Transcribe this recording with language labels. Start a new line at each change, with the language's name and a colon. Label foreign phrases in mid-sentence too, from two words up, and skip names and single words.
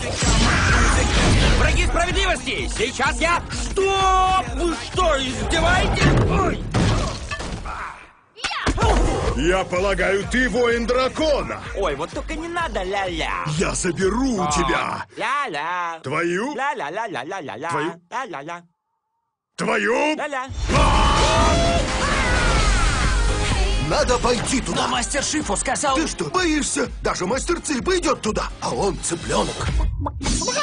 Russian: Враги справедливости! Сейчас я... Что? Вы что, издеваетесь? Ой! Я полагаю, ты воин дракона. Ой, вот только не надо ля-ля. Я заберу у тебя Ля-ля. твою, Ля-ля-ля-ля-ля-ля. Твою? Ля-ля-ля. твою. Ля-ля. Надо пойти туда. Мастер Шифу сказал... Ты что, боишься? Даже мастер Цыпа идет туда, а он цыпленок.